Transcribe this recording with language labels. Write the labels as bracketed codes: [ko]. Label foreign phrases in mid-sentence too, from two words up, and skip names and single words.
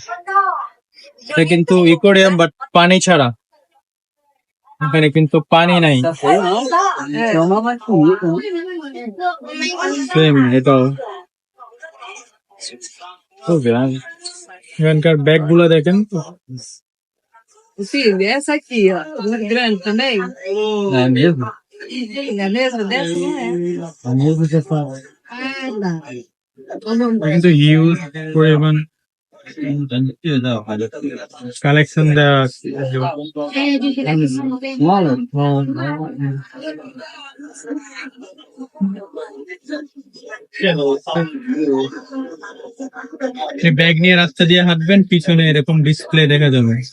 [bn] এটা কিন্তু ইকোরিয়াম, বাট পানি ছাড়া। এখানে কিন্তু পানি নাই। এটাও এখানকার ব্যাগ গুলা দেখেন। [pt] Sim, essa aqui, ó. Muito grande também. É mesmo? É mesmo? Dessa não é. É mesmo que fala. Ah, tá. [bn] কিন্তু হিউজ পরিমাণ কালেকশন দেওয়া আছে। ব্যাগ নিয়ে রাস্তা দিয়ে হাঁটবেন, পিছনে এরকম ডিসপ্লে দেখা যাবে।